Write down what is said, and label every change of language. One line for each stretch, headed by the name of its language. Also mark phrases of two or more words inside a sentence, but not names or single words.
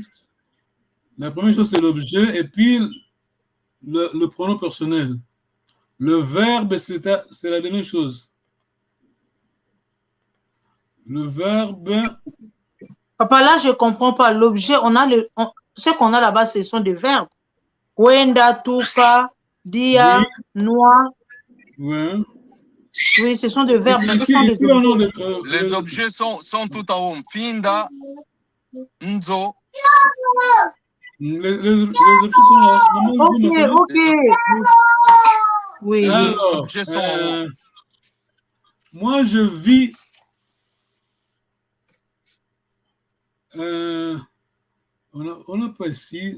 French: La première chose, c'est l'objet. Et puis, le pronom personnel. Le verbe, c'est la dernière chose. Le verbe... Papa, là, je ne comprends pas. L'objet, ce qu'on a là-bas, ce sont des verbes.
Kongo: Wenda, tuka, dia, noa.
French: Ouais. Oui, ce sont des verbes. Ici, les objets sont tout en haut.
Kongo: Finda, nzo.
French: Les objets sont là. Ok. Oui. Alors, les objets sont en haut. Moi, je vis... on n'a pas ici.